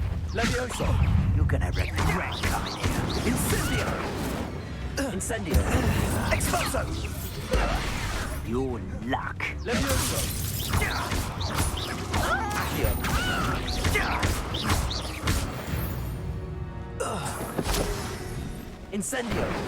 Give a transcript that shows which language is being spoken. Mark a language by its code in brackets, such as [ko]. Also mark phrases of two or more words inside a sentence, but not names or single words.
[en] Levioso. You're gonna regret coming here. Incendio. Incendio. Expulso. Your luck. Levioso. Accio. Incendio.